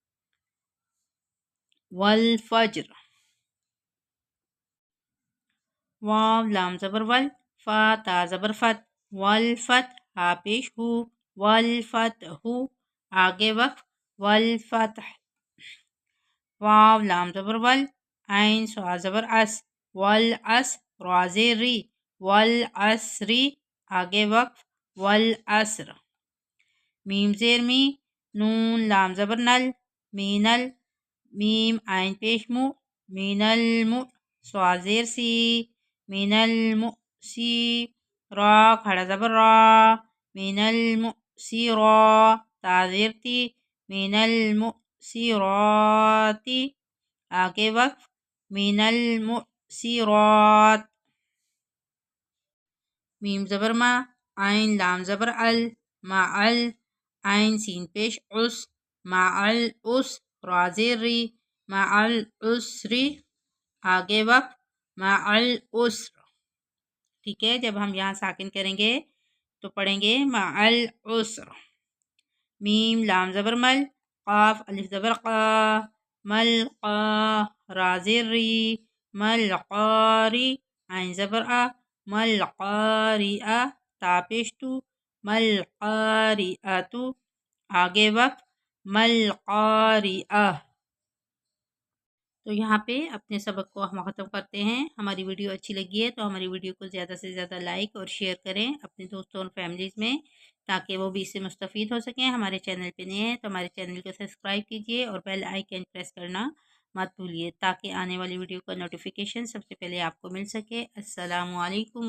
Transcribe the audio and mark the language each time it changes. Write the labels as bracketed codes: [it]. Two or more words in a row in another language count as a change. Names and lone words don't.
[ur] والفجر، واو لام زبر ول، فا تا زبر فت، والفت، ہا پیش ہو، والفتح، آگے وقف، والفتح، واو لام زبر ول، عین سوا زبر اس، والعس، را زیر ری، والعسری، آگے وقف، والعسر، میم زیر می، نون لام زبر نل، مینل، میم عین پیش مو، مینل مو، سوا زیر سی، مینل مو سی، را کھڑا زبر را، مینل مو سی را، تا زیر تی، مینل مو سی راتی، آگے وقف، مینل مو سی رات، میم زبر ما، عین لام زبر ال، مع ال، عین سین پیش عس، مع العس، را زیر ری، مع العسری، آگے وقف، مع العسر، ٹھیک ہے، جب ہم یہاں ساکن کریں گے تو پڑھیں گے مع العسر، میم لام زبر مل، قاف الف زبر قا، ملقا، را زیر ری، ملقاری، عین زبر آ، ملقاریآ، تا پیش تو، ملقاریآتو، آگے وقف، ملقاریآ، تو یہاں پہ اپنے سبق کو ہم ختم کرتے ہیں، ہماری ویڈیو اچھی لگی ہے تو ہماری ویڈیو کو زیادہ سے زیادہ لائک اور شیئر کریں اپنے دوستوں اور فیملیز میں، تاکہ وہ بھی اس سے مستفید ہو سکیں، ہمارے چینل پہ نئے ہیں تو ہمارے چینل کو سبسکرائب کیجیے اور [en] bell icon [ur] پریس کرنا مت بھولیے تاکہ آنے والی ویڈیو کا نوٹیفیکیشن سب سے پہلے آپ کو مل سکے۔